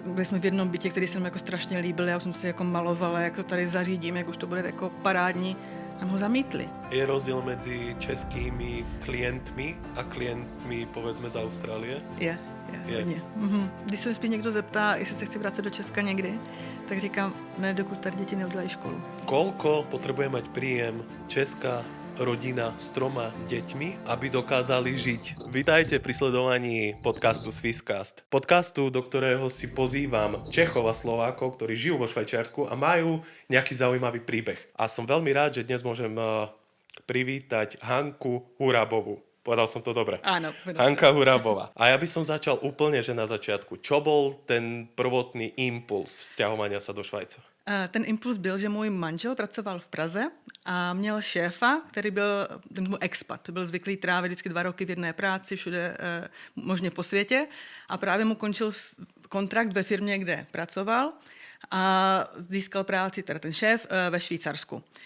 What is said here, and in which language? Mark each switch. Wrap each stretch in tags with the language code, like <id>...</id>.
<cs>Byli jsme v jednom bytě, který se mi jako strašně líbil, já jsem si jako malovala, jak to tady zařídím, jak už to bude jako parádní. Tam ho zamítli. Je rozdíl mezi českými klientmi a klientmi,</cs> <sk>povedzme,</sk> <cs>z Austrálie? Je. Hodně. Když se mě někdo zeptá, jestli se chci vracet do Česka někdy, tak říkám, ne, dokud tady děti neudělají školu.</cs> <sk>Koľko potrebuje mať príjem česká rodina s 3 deťmi, aby dokázali žiť? Vítajte pri sledovaní podcastu Swisscast. Podcastu, do ktorého si pozývam Čechov a Slovákov, ktorí žijú vo Švajčiarsku a majú nejaký zaujímavý príbeh. A som veľmi rád, že dnes môžem privítať Hanku Hurabovú. Povedal som to dobre. Áno. Hanka Hurabová. A ja by som začal úplne, že na začiatku. Čo bol ten prvotný impuls sťahovania sa do Švajcu?</sk> <cs>Ten impuls byl, že můj manžel pracoval v Praze a měl šéfa, který byl expat. Byl zvyklý trávit vždycky 2 roky v jedné práci, všude možně po světě. A právě mu končil kontrakt ve firmě, kde pracoval. A získal práci, teda ten šéf, ve Švýcarsku.</cs>